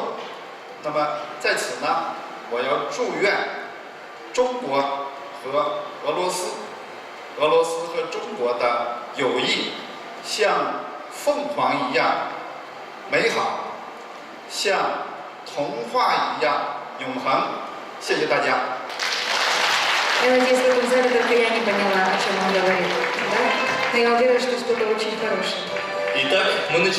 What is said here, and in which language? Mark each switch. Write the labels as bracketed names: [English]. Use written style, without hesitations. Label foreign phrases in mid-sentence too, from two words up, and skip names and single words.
[Chinese] 那么在此呢，我要祝愿中国和俄罗斯和中国的友谊像凤凰一样美好，像童话一样永恒。谢谢大家。 [Russian] Я надеюсь, в этом зале только я не поняла, о чем он говорит. Да? Но я уверена, что что-то очень хорошее.